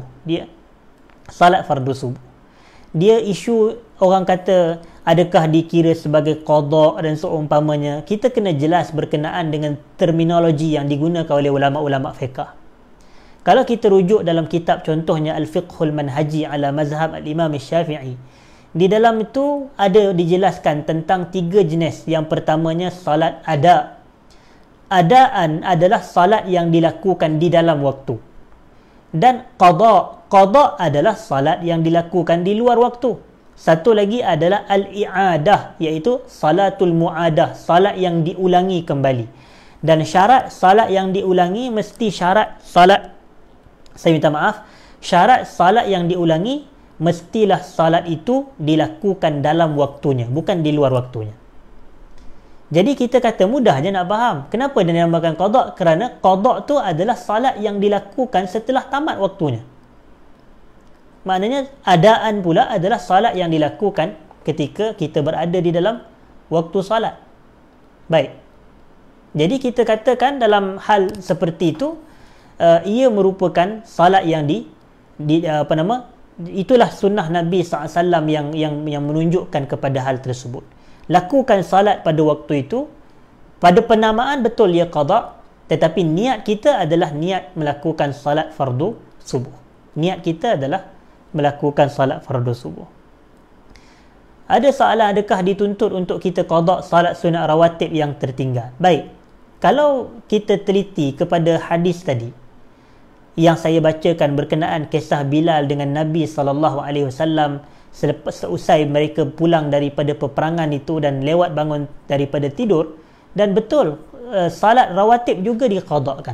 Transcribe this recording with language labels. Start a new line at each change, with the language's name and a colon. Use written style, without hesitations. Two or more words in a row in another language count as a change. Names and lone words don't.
Malay: Dia salat fardu subuh. Dia isu orang kata adakah dikira sebagai qada dan seumpamanya. Kita kena jelas berkenaan dengan terminologi yang digunakan oleh ulama-ulama fiqh. Kalau kita rujuk dalam kitab contohnya Al-Fiqhul Manhaji ala Mazhab Al-Imam Syafi'i, di dalam itu ada dijelaskan tentang 3 jenis. Yang pertamanya salat ada. Adaan adalah salat yang dilakukan di dalam waktu. Dan qada. Qada adalah salat yang dilakukan di luar waktu. Satu lagi adalah al-i'adah, iaitu
Arabic: الصلاة المعادة,
Malay: salat yang diulangi kembali. Dan syarat salat yang diulangi mesti syarat salat, saya minta maaf, syarat salat yang diulangi mestilah salat itu dilakukan dalam waktunya, bukan di luar waktunya. Jadi kita kata mudah je nak faham. Kenapa dia dinamakan qada? Kerana qada tu adalah salat yang dilakukan setelah tamat waktunya. Maknanya adaan pula adalah salat yang dilakukan ketika kita berada di dalam waktu salat. Baik. Jadi kita katakan dalam hal seperti itu, ia merupakan salat yang itulah sunnah Nabi SAW yang menunjukkan kepada hal tersebut. Lakukan salat pada waktu itu, pada penamaan betul ia qada, tetapi niat kita adalah niat melakukan salat fardu subuh. Niat kita adalah melakukan salat fardu subuh. Ada soalan, adakah dituntut untuk kita qada salat sunat rawatib yang tertinggal? Baik, kalau kita teliti kepada hadis tadi yang saya bacakan berkenaan kisah Bilal dengan Nabi SAW seusai mereka pulang daripada peperangan itu dan lewat bangun daripada tidur, dan betul salat rawatib juga diqadakan.